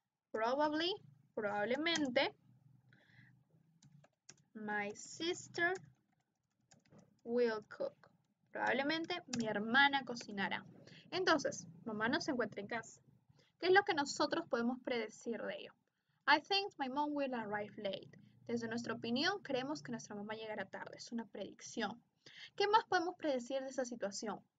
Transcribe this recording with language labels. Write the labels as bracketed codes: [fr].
[es] Probablemente, [en] my sister will cook. [es] Probablemente mi hermana cocinará. Entonces, mamá no se encuentra en casa. ¿Qué es lo que nosotros podemos predecir de ello? [en] I think my mom will arrive late. [es] Desde nuestra opinión, creemos que nuestra mamá llegará tarde. Es una predicción. ¿Qué más podemos predecir de esa situación?